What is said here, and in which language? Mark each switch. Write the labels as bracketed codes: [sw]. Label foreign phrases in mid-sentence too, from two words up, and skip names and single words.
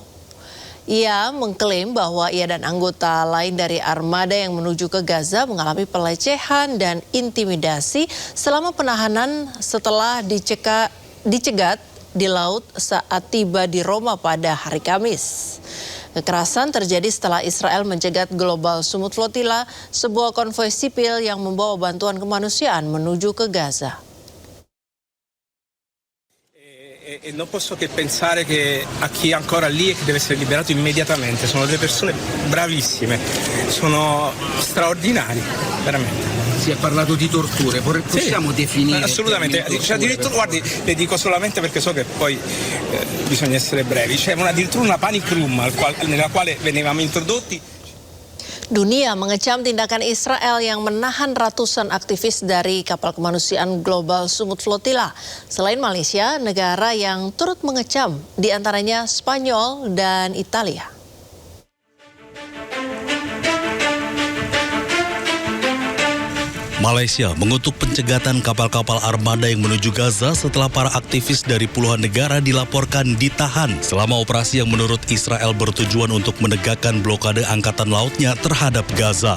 [id] Ia mengklaim bahwa ia dan anggota lain dari armada yang menuju ke Gaza mengalami pelecehan dan intimidasi selama penahanan setelah dicegat di laut saat tiba di Roma pada hari Kamis. Kekerasan terjadi setelah Israel mencegat Global Sumut Flotilla, sebuah konvoi sipil yang membawa bantuan kemanusiaan menuju ke Gaza. [it] E non posso che pensare che a chi è ancora lì e che deve essere liberato immediatamente. Sono delle persone bravissime, sono straordinari, veramente. Si è parlato di torture, possiamo definire? Assolutamente, c'è addirittura, guardi, le dico solamente perché so che poi bisogna essere brevi, c'è addirittura una [en] panic room [it] nella quale venivamo introdotti. [id] Dunia mengecam tindakan Israel yang menahan ratusan aktivis dari kapal kemanusiaan Global Sumut Flotilla. Selain Malaysia, negara yang turut mengecam diantaranya Spanyol dan Italia. Malaysia mengutuk pencegatan kapal-kapal armada yang menuju Gaza setelah para aktivis dari puluhan negara dilaporkan ditahan selama operasi yang menurut Israel bertujuan untuk menegakkan blokade angkatan lautnya terhadap Gaza.